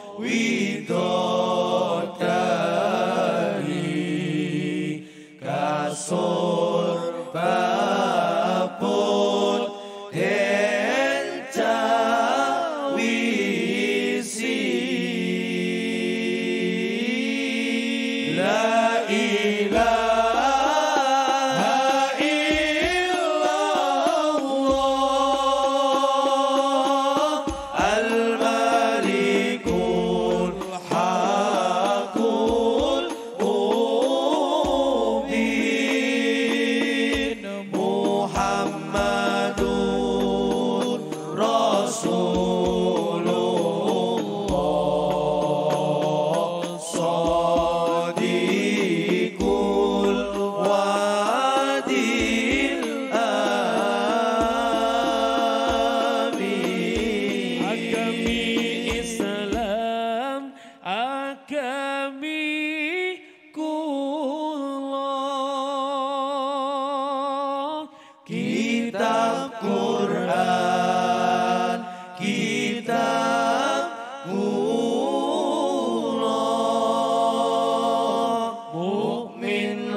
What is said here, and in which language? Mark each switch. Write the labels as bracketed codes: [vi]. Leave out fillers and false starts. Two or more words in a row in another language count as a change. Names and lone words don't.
[jv] widodari kasur babut den cawisi la [ar] إله إلا الله الملك الحق المبين محمد رسول الله صادق الوعد الأمين [jv] agami Islam agami kula kitab Quran kitab kula mukmin